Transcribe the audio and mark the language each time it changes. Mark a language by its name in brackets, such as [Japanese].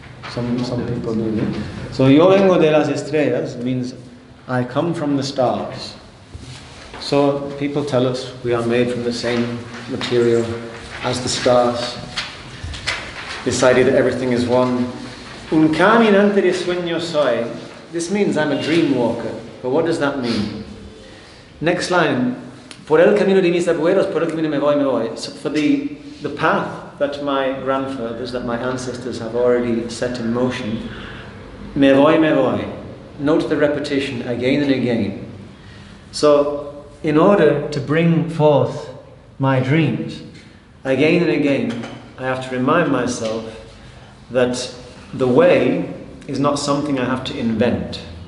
[English] Some people do. So [Spanish] Yo Vengo de las estrellas [English] means I come from the stars. So people tell us we are made from the same material as the stars. Decided that everything is one. [Spanish] Un caminante de sueño soy. [English] This means I'm a dream walker. But what does that mean? Next line. [Spanish] Por el camino de mis abuelos, por el camino me voy. [English] So for the path that my grandfathers, that my ancestors have already set in motion, [Spanish] me voy. [English] Note the repetition again and again. So, in order to bring forth my dreams, again and again, I have to remind myself that the way is not something I have to invent.